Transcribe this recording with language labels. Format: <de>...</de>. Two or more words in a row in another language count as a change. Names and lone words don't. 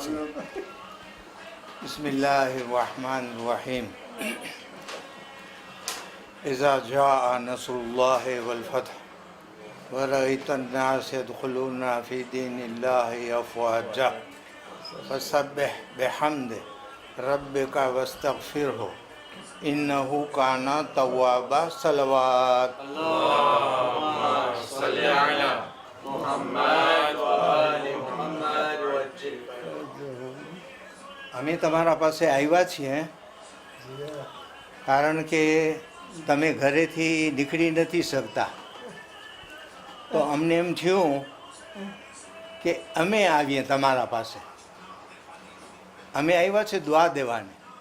<ar>بسم الله الرحمن الرحيم إذا جاء نصر الله والفتح ورأيت الناس يدخلون في دين الله أفواجا فسبح بحمد ربك واستغفره إنه كان توابا صلوات صل على محمد وآل محمد وجل</ar> <gu>અમે તમારા પાસે આવ્યા છીએ કારણ કે તમે ઘરેથી નીકળી નથી શકતા તો અમને એમ થયું કે અમે આવીએ તમારા પાસે અમે આવ્યા છે દુઆ દેવાને</gu>